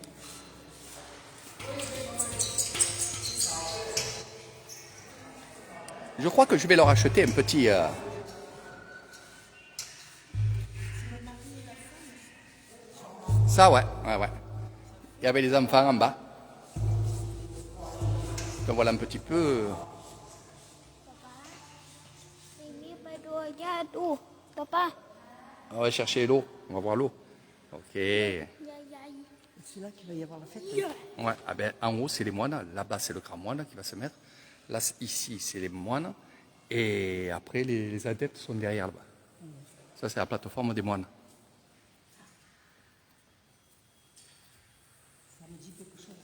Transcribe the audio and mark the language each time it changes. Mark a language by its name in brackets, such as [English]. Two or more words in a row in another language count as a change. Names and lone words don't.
[French] Je crois que je vais leur acheter un petit... Ça, ouais, ouais, ouais. Il y avait les enfants en bas. Donc voilà un petit peu... [Thai] ทีนี้ไปดูญาติดูป้า [French] On va chercher l'eau. On va voir l'eau. Ok. [Thai] ใหญ่ [French] C'est là qu'il va y avoir la fête. Ouais, ah ben, en haut, c'est les moines. Là-bas, c'est le grand moine qui va se mettre. Là, ici, c'est les moines. Et après, les adeptes sont derrière là-bas. Ça, c'est la plateforme des moines. Ça me dit quelque chose.